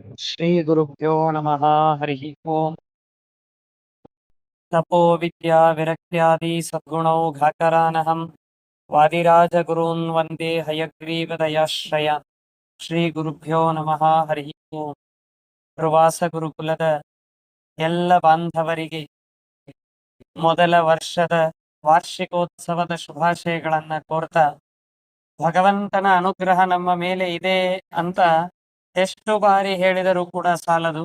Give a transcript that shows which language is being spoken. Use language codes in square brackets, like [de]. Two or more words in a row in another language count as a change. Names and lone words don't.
[sa] श्रीगुरुभ्यो नमः। हरिः ओम्। तपो विद्या विरक्त्यादि सद्गुणौघाकरानहं वादिराजगुरून् वन्दे हयग्रीवदयाश्रय ಶ್ರೀಗುರುಭ್ಯೋ ನಮಃ. ಹರಿ ಓಂ. [kn] ಪ್ರವಾಸ ಗುರುಕುಲದ ಎಲ್ಲ ಬಾಂಧವರಿಗೆ ಮೊದಲ ವರ್ಷದ ವಾರ್ಷಿಕೋತ್ಸವದ ಶುಭಾಶಯಗಳನ್ನ ಕೋರ್ತಾ, ಭಗವಂತನ ಅನುಗ್ರಹ ನಮ್ಮ ಮೇಲೆ ಇದೆ ಅಂತ ಎಷ್ಟು ಬಾರಿ ಹೇಳಿದರೂ ಕೂಡ ಸಾಲದು.